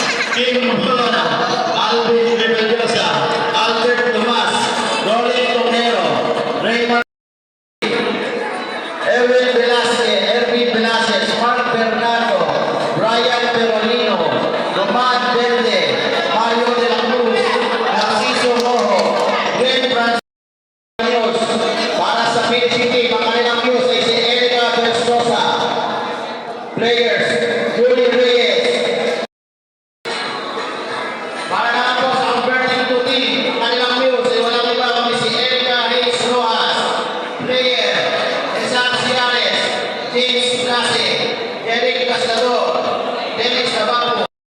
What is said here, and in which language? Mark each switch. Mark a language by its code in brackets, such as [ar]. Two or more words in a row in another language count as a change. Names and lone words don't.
[tl] Kim Mulona, Alvin Rebeliosa, Albert Tomas, Rolly Tomero, Raymond Erwin Velasquez, Mark Bernardo, Brian Perolino, Román Verde, Mario de la Cruz, Narciso Rojo, Glenn Francisco, para sa PCT, ang kanilang news ay si Erika Versosa. Players, Julie Reyes. Para naman po sa [en] converting to team, [tl] ang kanilang news ay walang iba kami si Erika Hayes Rojas. Player, Esan Ciares, James Blase, Eric Castador, Dennis Navarro.